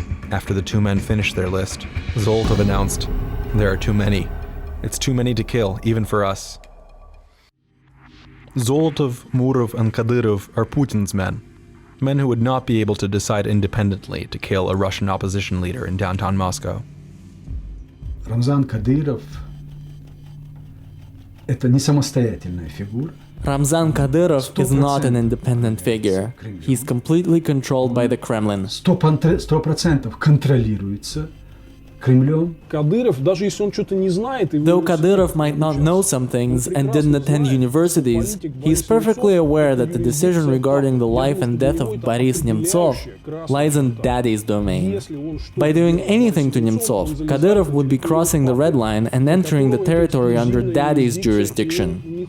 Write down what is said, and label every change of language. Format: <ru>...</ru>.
<en>After the two men finished their list, Zolotov announced, "There are too many. It's too many to kill, even for us." Zolotov, Murov, and Kadyrov are Putin's men who would not be able to decide independently to kill a Russian opposition leader in downtown Moscow.</en> <ru>Рамзан Кадыров – это не самостоятельная фигура.</ru> <en>Ramzan Kadyrov is not an independent figure. He's completely controlled by the Kremlin.</en> <ru>100% контролируется Кремлем. Кадыров, даже если он что-то не знает...</ru> <en>Though Kadyrov might not know some things and didn't attend universities, he's perfectly aware that the decision regarding the life and death of Boris Nemtsov lies in Daddy's domain. By doing anything to Nemtsov, Kadyrov would be crossing the red line and entering the territory under Daddy's jurisdiction.</en>